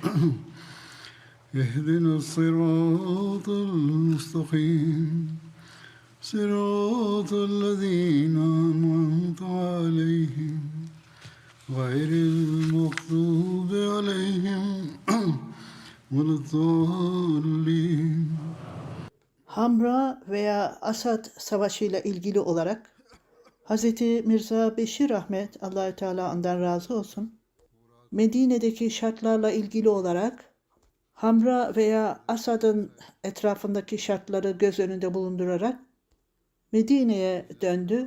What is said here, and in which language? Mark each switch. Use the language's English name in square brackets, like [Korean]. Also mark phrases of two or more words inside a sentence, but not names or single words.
[Arabic] اهدنا الصراط المستقيم صراط الذين أنعمت عليهم غير المغضوب عليهم ولا الضالين. [Turkish] Hamra veya Asad Savaşı ile ilgili olarak Hz. Mirza Beşir Ahmet, Allah-u Teala ondan razı olsun, Medine'deki şartlarla ilgili olarak Hamra veya Asad'ın etrafındaki şartları göz önünde bulundurarak Medine'ye döndü.